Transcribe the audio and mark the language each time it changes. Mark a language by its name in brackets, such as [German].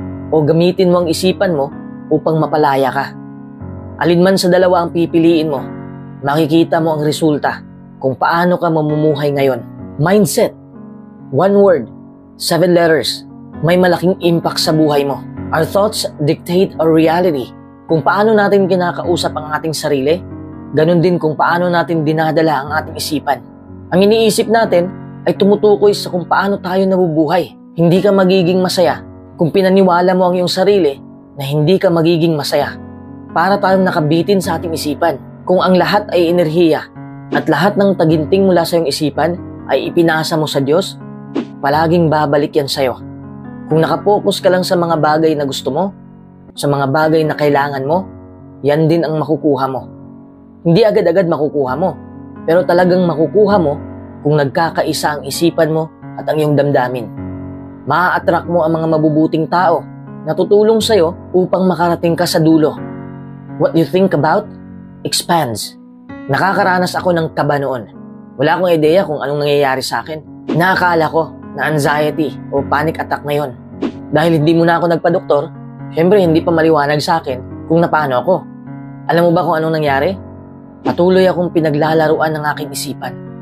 [Filipino] O gamitin mo ang isipan mo upang mapalaya ka? Alin man sa dalawa ang pipiliin mo, makikita mo ang resulta kung paano ka mamumuhay ngayon. Mindset. [English] One word, 7 letters. [Filipino] May malaking impact sa buhay mo. [English] Our thoughts dictate our reality. [Filipino] Kung paano natin kinakausap ang ating sarili, ganun din kung paano natin dinadala ang ating isipan. Ang iniisip natin ay tumutukoy sa kung paano tayo nabubuhay. Hindi ka magiging masaya kung pinaniwala mo ang iyong sarili na hindi ka magiging masaya. Para tayong nakabitin sa ating isipan. Kung ang lahat ay enerhiya at lahat ng taginting mula sa iyong isipan ay ipinasa mo sa Diyos, palaging babalik yan sa'yo. Kung nakapokus ka lang sa mga bagay na gusto mo, sa mga bagay na kailangan mo, yan din ang makukuha mo. Hindi agad-agad makukuha mo, pero talagang makukuha mo kung nagkakaisa ang isipan mo at ang iyong damdamin. Maa-attract mo ang mga mabubuting tao na tutulong sa'yo upang makarating ka sa dulo. [English] What you think about expands. [Filipino] Nakakaranas ako ng kaba noon. Wala akong ideya kung anong nangyayari sa akin. Inaakala ko na anxiety o panic attack na yon. Dahil hindi muna ako nagpa-doktor, syempre hindi pa maliwanag sa akin kung napano ako. Alam mo ba kung anong nangyari? Patuloy akong pinaglalaruan ng aking isipan.